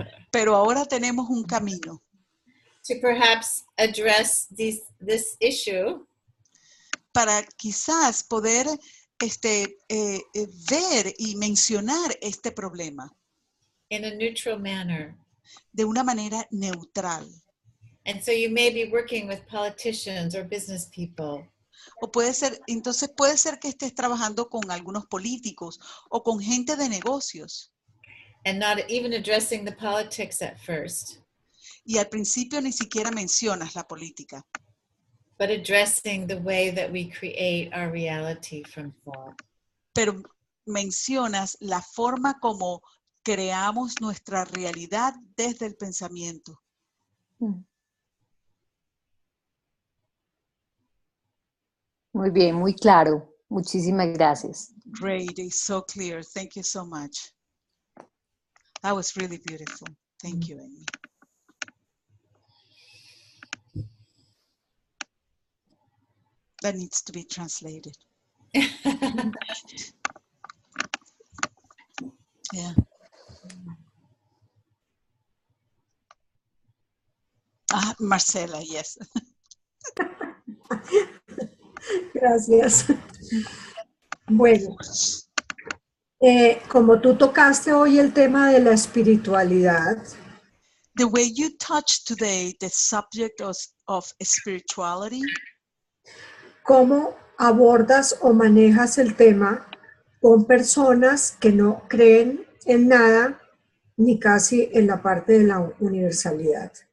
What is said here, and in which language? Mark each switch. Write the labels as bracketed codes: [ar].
[es] Pero ahora tenemos un camino [en] to perhaps address this issue [es] para quizás poder ver y mencionar este problema [en] in a neutral manner. [es] de una manera neutral. [en] And so you may be working with politicians or business people. [es] O puede ser, entonces puede ser que estés trabajando con algunos políticos o con gente de negocios. [en] And not even addressing the politics at first, [es] Y al principio ni siquiera mencionas la política, [en] but addressing the way that we create our reality from thought. [es] pero mencionas la forma como creamos nuestra realidad desde el pensamiento. Muy bien, muy claro. Muchísimas gracias. [en] Great, it's so clear. Thank you so much. That was really beautiful. Thank you, Amy. That needs to be translated. Yeah. Marcela, yes. [es] Gracias. Bueno, como tú tocaste hoy el tema de la espiritualidad, [en] The way you touched today the subject of spirituality, [es] ¿cómo abordas o manejas el tema con personas que no creen en nada ni casi en la parte de la universalidad?